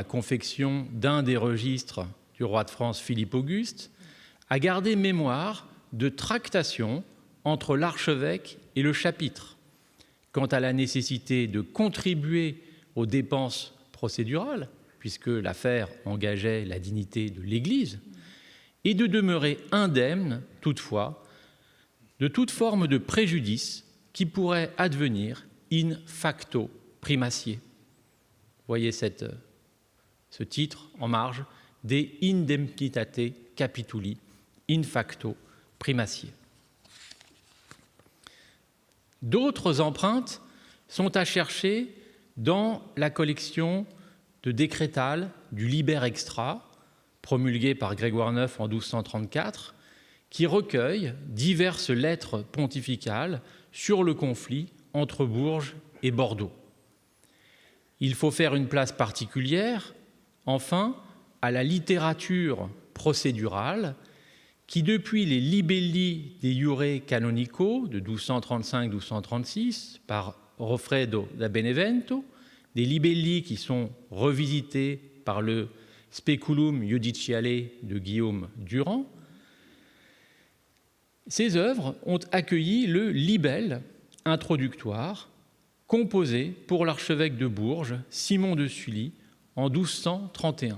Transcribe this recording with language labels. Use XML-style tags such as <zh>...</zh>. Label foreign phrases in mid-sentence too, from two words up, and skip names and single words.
<fr>confection d'un des registres du roi de France Philippe Auguste, a gardé mémoire de tractations entre l'archevêque et le chapitre quant à la nécessité de contribuer aux dépenses procédurales, puisque l'affaire engageait la dignité de l'Église, et de demeurer indemne, toutefois, de toute forme de préjudice qui pourrait advenir</fr> <la>in facto primatie.</la> <fr>Voyez ce titre en marge,</fr> <la>De indemnitate capituli in facto primatie.</la> <fr>D'autres empreintes sont à chercher dans la collection de décrétales du Liber Extra, promulgué par Grégoire IX en 1234, qui recueille diverses lettres pontificales sur le conflit entre Bourges et Bordeaux. Il faut faire une place particulière, enfin, à la littérature procédurale qui, depuis les</fr> <la>libelli de iure canonico</la> <fr>de 1235-1236 par Goffredo da Benevento, des libelli qui sont revisités par le Speculum Judiciale de Guillaume Durand, ces œuvres ont accueilli le libelle introductoire composé pour l'archevêque de Bourges, Simon de Sully, en 1231.</fr>